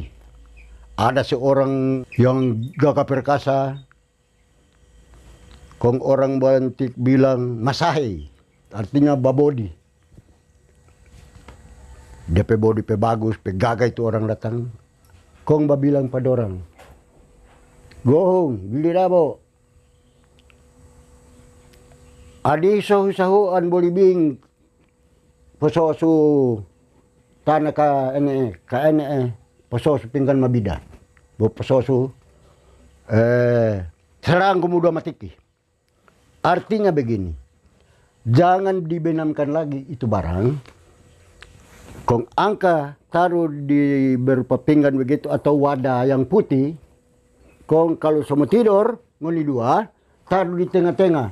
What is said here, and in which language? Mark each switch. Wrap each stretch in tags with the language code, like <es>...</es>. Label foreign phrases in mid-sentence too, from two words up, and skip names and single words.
<xmm>Ada seorang yang gagah perkasa, kong orang Bantik bilang masahe, artinya babodi. Dia body bagus, gagah itu orang datang. Kong bilang pada orang,</xmm> <bnq>Gohung, Billy Labo, adi sahu-sahuan bolibing pososu tanah ka ene pososu pinggan mabida. Bo pososu serang kemudian matiki.</bnq> <xmm>Artinya begini, jangan dibenamkan lagi itu barang. Kong angka taruh di berupa pinggan begitu atau wadah yang putih. Kong kalau semua tidur, ngoni dua, taruh di tengah-tengah.</xmm>